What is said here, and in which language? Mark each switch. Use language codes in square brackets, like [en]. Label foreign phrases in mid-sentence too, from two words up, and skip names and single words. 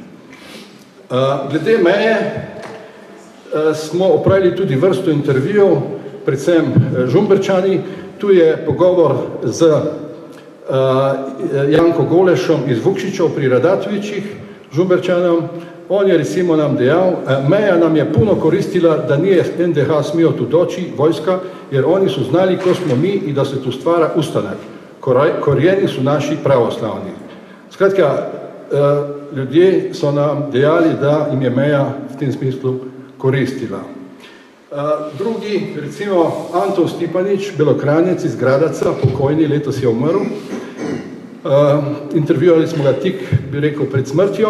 [sl] Glede meje smo opravili tudi vrsto intervjujev, predvsem Žumberčani. Tu je pogovor z Janko Golešom iz Vukšičev pri Radatovičih, Žumberčanom. On je recimo nam dejal, [hr] meja nam je puno koristila, da nije NDH smio tu doći, vojska, jer oni su znali ko smo mi i da se tu stvara ustanak. Korijeni su naši pravoslavni. [sl] Skratka, ljudje so nam dejali, da im je meja v tem smislu koristila. Drugi, recimo Anton Stipanič, Belokranjec iz Gradaca, pokojni, letos je umrl. Intervjuali smo ga tik, bi rekel, pred smrtjo.